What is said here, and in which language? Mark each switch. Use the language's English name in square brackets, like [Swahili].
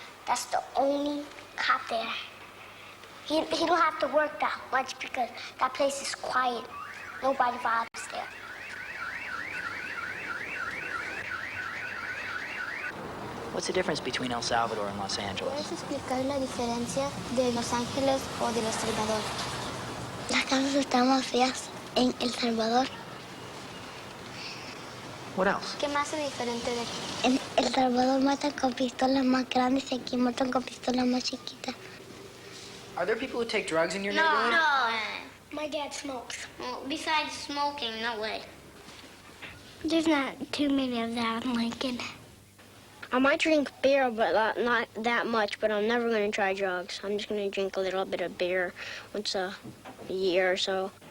[English] That's the only cop there. He don't have to work that much because that place is quiet. Nobody bothers there. What's the difference between El Salvador and Los Angeles? [Spanish] ¿Puedes explicar la diferencia de Los Ángeles o de El Salvador? Las casas están más feas en El Salvador. [English] What else? [Spanish] ¿Qué más es diferente de aquí? En El Salvador matan con pistolas más grandes y aquí matan con pistolas más chiquitas. [English] Are there people who take drugs in your neighborhood? No. My dad smokes. Well, besides smoking, no way. There's not too many of that in Lincoln. I might drink beer, but not that much, but I'm never going to try drugs. I'm just going to drink a little bit of beer once a year or so.